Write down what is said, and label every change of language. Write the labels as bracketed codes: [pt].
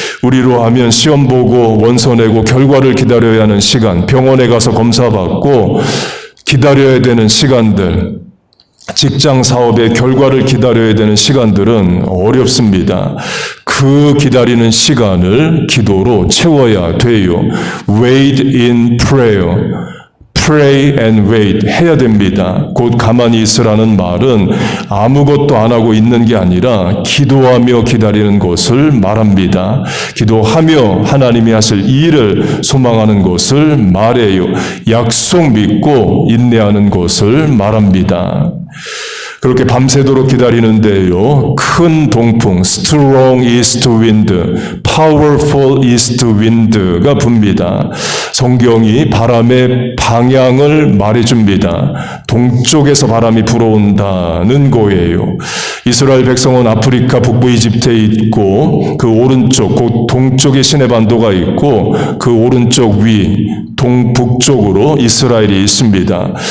[ko] 우리로 하면 시험 보고 원서 내고 결과를 기다려야 하는 시간, 병원에 가서 검사받고 기다려야 되는 시간들, 직장 사업의 결과를 기다려야 되는 시간들은 어렵습니다. 그 기다리는 시간을 기도로 채워야 돼요. [en] Wait in prayer. Pray and wait [ko] 해야 됩니다. 곧 가만히 있으라는 말은 아무것도 안 하고 있는 게 아니라 기도하며 기다리는 것을 말합니다. 기도하며 하나님이 하실 일을 소망하는 것을 말해요. 약속 믿고 인내하는 것을 말합니다. 그렇게 밤새도록 기다리는데요. 큰 동풍, [en] strong east wind, powerful east wind가 [ko] 붑니다. 성경이 바람의 방향을 말해줍니다. 동쪽에서 바람이 불어온다는 거예요. 이스라엘 백성은 아프리카 북부 이집트에 있고 그 오른쪽 곧 동쪽에 시내반도가 있고 그 오른쪽 위 동북쪽으로 이스라엘이 있습니다.